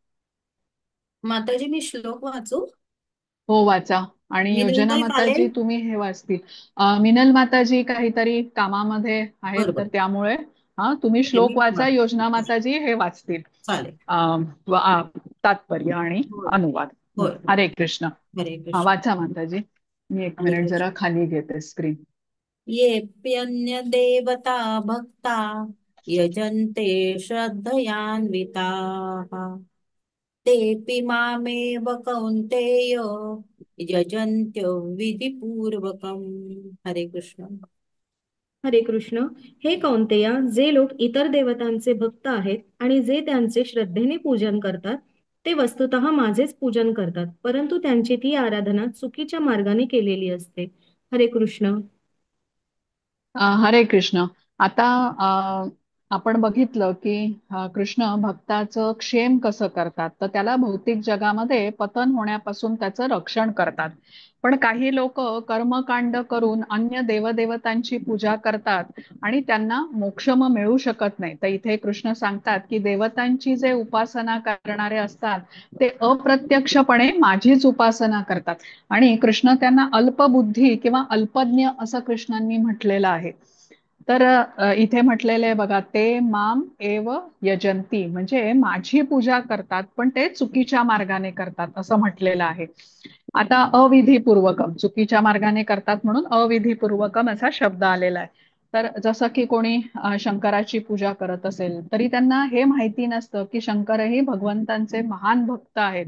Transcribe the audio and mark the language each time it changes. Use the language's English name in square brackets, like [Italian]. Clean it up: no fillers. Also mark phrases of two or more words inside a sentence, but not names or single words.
[Marathi] माताजी, मी श्लोक वाचू? हो, वाचा. आणि योजना विनंती माताजी चालेल? तुम्ही हे वाचतील. मिनल माताजी काहीतरी कामामध्ये आहेत, तर बरोबर. त्यामुळे हा तुम्ही ठीक आहे, श्लोक मी वाचा, योजना वाचते. माताजी हे वाचतील. चालेल. तात्पर्य आणि होय. अनुवाद. होय, होय. [Sanskrit] हरे कृष्ण. हरे हा, कृष्ण. [Marathi] वाचा माताजी. मी एक [Sanskrit] हरे [Marathi] मिनिट जरा [Sanskrit] कृष्ण. [Marathi] खाली घेते स्क्रीन. [Sanskrit] येऽप्यन्य देवता भक्ता यजन्ते श्रद्धयान्विताः तेऽपि मामेव कौन्तेय यजन्त्यो विधिपूर्वकम्. हरे कृष्ण. हरे कृष्ण. [Marathi] हे कौंतेया, जे लोक इतर देवतांचे भक्त आहेत आणि जे त्यांचे श्रद्धेने पूजन करतात, ते वस्तुतः माझेच पूजन करतात, परंतु त्यांची ती आराधना चुकीच्या मार्गाने केलेली असते. [Sanskrit] हरे कृष्ण. हरे कृष्ण. [Marathi] आता आपण बघितलं की कृष्ण भक्ताचं क्षेम कसं करतात, तर त्याला भौतिक जगामध्ये पतन होण्यापासून त्याचं रक्षण करतात. पण काही लोक कर्मकांड करून अन्य देवदेवतांची पूजा करतात आणि त्यांना मोक्षम मिळू शकत नाही. तर इथे कृष्ण सांगतात की देवतांची जे उपासना करणारे असतात ते अप्रत्यक्षपणे माझीच उपासना करतात आणि कृष्ण त्यांना अल्पबुद्धी किंवा अल्पज्ञ असं कृष्णांनी म्हटलेलं आहे. तर इथे म्हटलेलं आहे बघा, ते [Sanskrit] माम एव यजंती, [Marathi] म्हणजे माझी पूजा करतात पण ते चुकीच्या मार्गाने करतात असं म्हटलेलं आहे. आता अविधीपूर्वकम, चुकीच्या मार्गाने करतात म्हणून अविधीपूर्वकम असा शब्द आलेला आहे. तर जसं की कोणी शंकराची पूजा करत असेल तरी त्यांना हे माहिती नसतं की शंकरही भगवंतांचे महान भक्त आहेत.